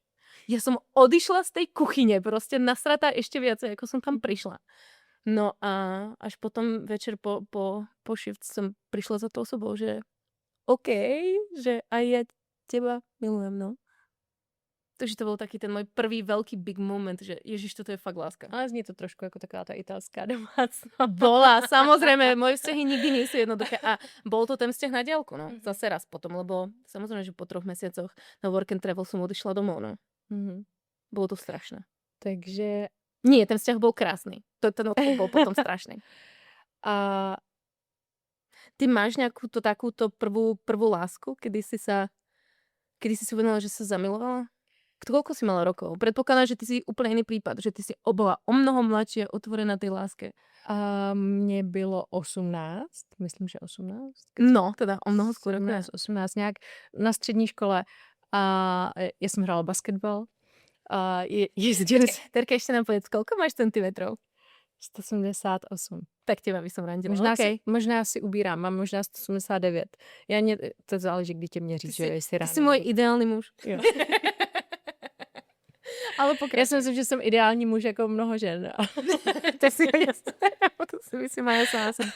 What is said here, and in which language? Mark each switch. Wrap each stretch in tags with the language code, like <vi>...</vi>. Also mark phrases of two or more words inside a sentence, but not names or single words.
<sk>Ja som odišla z tej kuchyne, proste nasratá ešte viacej, ako som tam prišla. No a až potom večer po shift som prišla za tou osobou, že OK, že aj ja teba milujem, no. Takže to bol taký ten môj prvý veľký</sk> <en>big moment,</en> <sk>že ježiš, toto je fakt láska.</sk> <cs>Ale zní to trošku jako taková ta italská domácnost.</cs> <sk>Bola, samozrejme, moje vzťahy nikdy nie sú jednoduché. A bol to ten vzťah na diaľku, no. Zase raz potom, lebo samozrejme, že po 3 mesiacoch na</sk> <en>work and travel</en> <sk>som odišla domov, no. Bolo to strašné. Takže... Nie, ten vzťah bol krásny. Ten odchod bol potom strašný. A ty máš nejakú takúto prvú lásku, kedy si si uvedomila, že sa zamilovala? Koľko si mala rokov? Predpokladám, že ty si úplne iný prípad, že ty si bola o mnoho mladšie, otvorená tej láske.</sk> <cs>mně bylo 18, myslím, že 18.</cs> <sk>No, teda o mnoho skôr.</sk> <cs>18 nějak na střední škole. A já jsem hrála basketbal. A jezdili...</cs> <sk>Terka, ešte nám povedz, koľko máš centimetrov? 178. Tak teba by som randila.</sk> <cs>Možná si ubírám, mám možná 179. To záleží, kdy tě měří, že jestli ráno.</cs> <sk>Ty si môj ideálny muž.</sk> <cs>Jo. Ale já si myslím, že jsem ideální muž jako mnoho žen.</cs> <sk>To si jasné.</sk> <cs>To si myslím, já jsem.</cs>